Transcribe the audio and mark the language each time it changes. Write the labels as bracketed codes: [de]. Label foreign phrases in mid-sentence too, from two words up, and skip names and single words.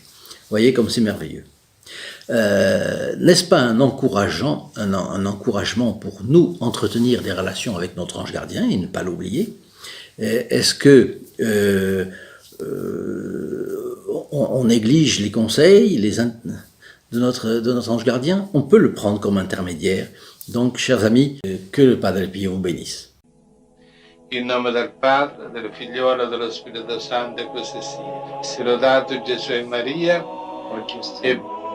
[fr] Vous voyez comme c'est merveilleux. N'est-ce pas un encouragement pour nous entretenir des relations avec notre ange gardien et ne pas l'oublier? Est-ce que on néglige les conseils de notre ange gardien? On peut le prendre comme intermédiaire. Donc, chers amis, que le Padre Pio vous bénisse. [it] In nome del Padre, del Figliolo e dello Spirito Santo, e così sia. Sia lodato Gesù e Maria, e